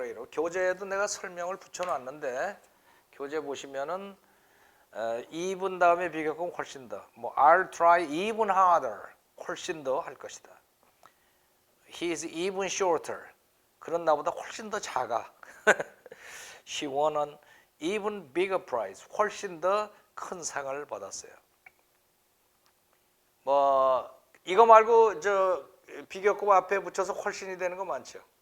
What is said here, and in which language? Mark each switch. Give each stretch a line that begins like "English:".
Korean: 교재에도 내가 설명을 붙여놨는데 교재 보시면은 even 다음에 비교급 훨씬 더. 뭐
English: I'll try even harder.
Korean: 훨씬 더 할 것이다.
English: He is even shorter.
Korean: 그런 나보다 훨씬 더 작아.
English: She won an even bigger prize.
Korean: 훨씬 더 큰 상을 받았어요. 뭐 이거 말고 저 비교급 앞에 붙여서 훨씬이 되는 거 많죠.